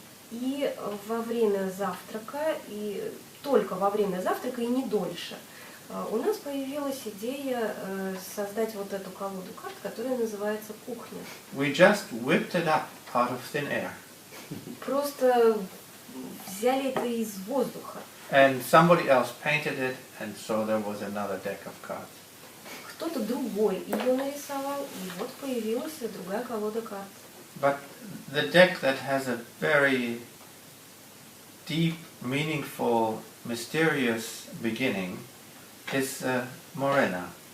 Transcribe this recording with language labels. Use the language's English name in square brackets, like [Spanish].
[Russian] И во время завтрака, и только во время завтрака, и не дольше, у нас появилась идея создать вот эту колоду карт, которая называется «Кухня». [English] We just whipped it up out of thin air. [Russian] Просто взяли это из воздуха. [English] And somebody else painted it, and so there was another deck of cards. [Russian] Кто-то другой ее нарисовал, и вот появилась другая колода карт. [English] But the deck that has a very deep, meaningful, mysterious beginning is Morena.